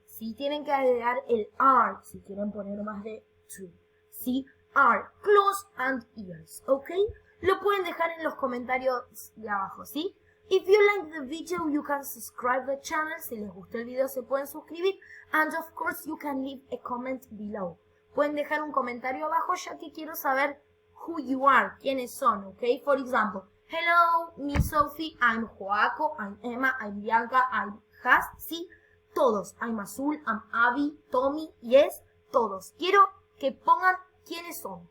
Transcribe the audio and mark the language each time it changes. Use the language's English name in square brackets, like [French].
[Spanish] Si tienen que agregar el are, si quieren poner más de two. ¿Sí? [English] Are, claws and ears, okay? [Spanish] Lo pueden dejar en los comentarios de abajo, ¿sí? [English] If you like the video, you can subscribe the channel. [Spanish] Si les gustó el video, se pueden suscribir. [English] And of course, you can leave a comment below. [Spanish] Pueden dejar un comentario abajo, ya que quiero saber [English] who you are, [Spanish] quiénes son, okay? [English] For example, hello, me Sophie, I'm Joaco, I'm Emma, I'm Bianca, I'm Has, ¿sí? [Spanish] Todos. [English] I'm Azul, I'm Abby, Tommy, yes, todos. [Spanish] Quiero que pongan quiénes son.